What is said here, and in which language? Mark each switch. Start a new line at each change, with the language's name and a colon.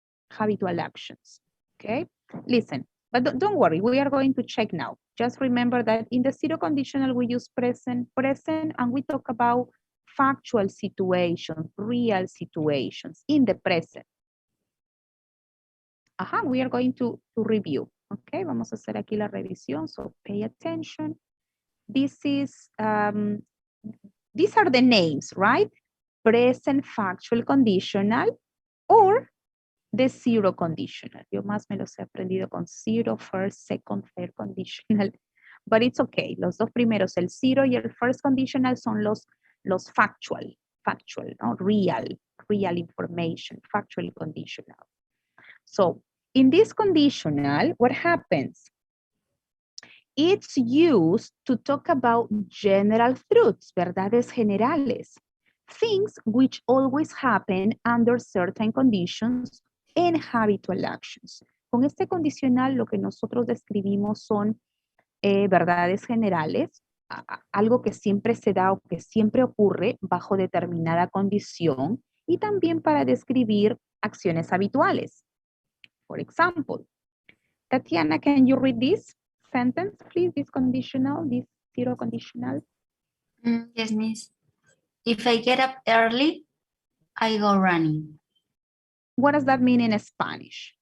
English: Habitual actions, okay? Listen, but don't worry, we are going to check now. Just remember that in the zero conditional, we use present, and we talk about factual situations, real situations in the present. We are going to review.
Spanish: Okay, vamos a hacer aquí la revisión,
English: so pay attention. This is, these are the names, right? Present factual conditional or the zero conditional.
Spanish: Yo más me los he aprendido con zero, first, second, third conditional.
English: But it's okay.
Spanish: Los dos primeros, el zero y el first conditional son los factual, ¿no?
English: Real information, factually conditional. So in this conditional, what happens? It's used to talk about general truths,
Spanish: verdades generales,
English: things which always happen under certain conditions and habitual actions.
Spanish: Con este condicional lo que nosotros describimos son verdades generales, algo que siempre se da o que siempre ocurre bajo determinada condición y también para describir acciones habituales.
English: For example, Tatiana, can you read this sentence, please? This conditional, this zero conditional. Yes, miss. If I get up early, I go running. What does that mean in Spanish?